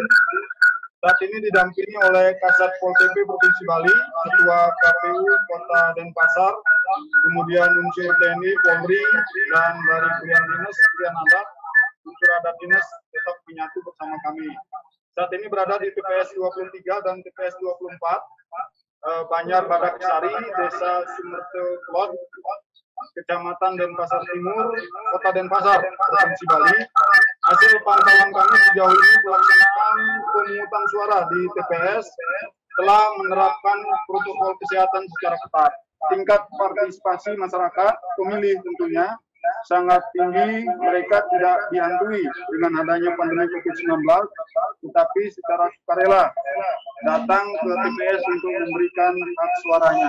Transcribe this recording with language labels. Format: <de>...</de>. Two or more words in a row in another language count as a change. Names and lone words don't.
<id>Saat ini didampingi oleh Kasat Pol PP Provinsi Bali, Ketua KPU Kota Denpasar, kemudian unsur TNI, Polri, dan dari pilihan dinas, pilihan adat, unsur adat dinas tetap menyatu bersama kami. Saat ini berada di TPS 23 dan TPS 24, Banjar Badak Sari, Desa Sumerte Klot, Kecamatan Denpasar Timur, Kota Denpasar, Provinsi Bali. Hasil pantauan kami sejauh ini pelaksanaan pemungutan suara di TPS telah menerapkan protokol kesehatan secara ketat. Tingkat partisipasi masyarakat pemilih tentunya sangat tinggi, mereka tidak dihantui dengan adanya pandemi COVID-19, tetapi secara sukarela datang ke TPS untuk memberikan hak suaranya.</id>